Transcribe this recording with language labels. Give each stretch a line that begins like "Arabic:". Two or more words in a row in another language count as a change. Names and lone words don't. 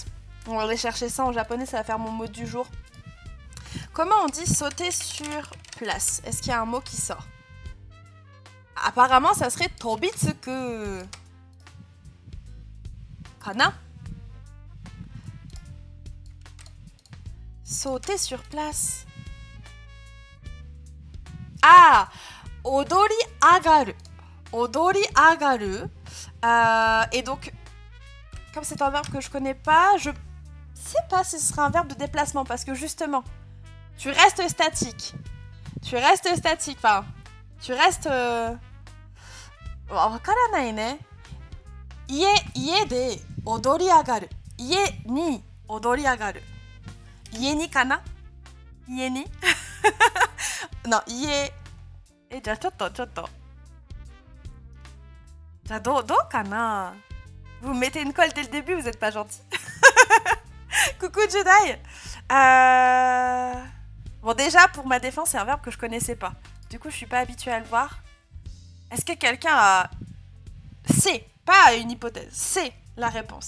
French: On va aller chercher ça en japonais, ça va faire mon mot du jour. Comment on dit sauter sur place? Est-ce qu'il y a un mot qui sort? Apparemment, ça serait tobitsuku. Kana? Sauter sur place. Ah!
Japanese: 躍り上がる。躍り上がる.
French: Et donc, comme c'est un verbe que je connais pas, je sais pas si ce sera un verbe de déplacement parce que justement, tu restes statique. Enfin, tu restes...
Japanese: わからないね。家で躍り上がる. 家に躍り上がる。家にかな? 家に? Non, ie... じゃあちょっと。じゃあどうかな?
French: Vous me mettez une colle dès le début, vous êtes pas gentil. Coucou Jedi. Bon, déjà, pour ma défense, c'est un verbe que je connaissais pas. Du coup, je suis pas habituée à le voir. Est-ce que quelqu'un a... C'est, pas une hypothèse, c'est la réponse.